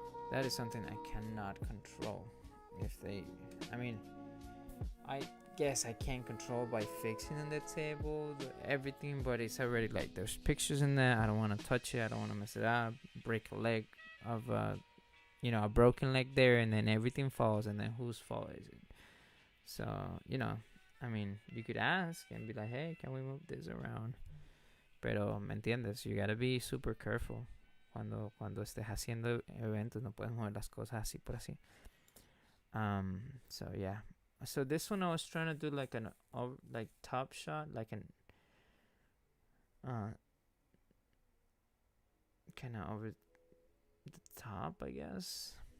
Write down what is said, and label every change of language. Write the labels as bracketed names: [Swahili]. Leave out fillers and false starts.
[English] That is something I cannot control. If they, I mean, I guess I can control by fixing on the table everything, but it's already like there's pictures in there. I don't want to touch it. I don't want to mess it up. Break a leg of a broken leg there, and then everything falls, and then whose fault is it? So I mean, you could ask and be like, hey, can we move this around? [Spanish] Pero me entiendes, [English] you gotta be super careful [Spanish] cuando estés haciendo eventos. No puedes mover las cosas así por así. [English] So yeah. So this one I was trying to do like an like top shot, like an kind of over the top, I guess.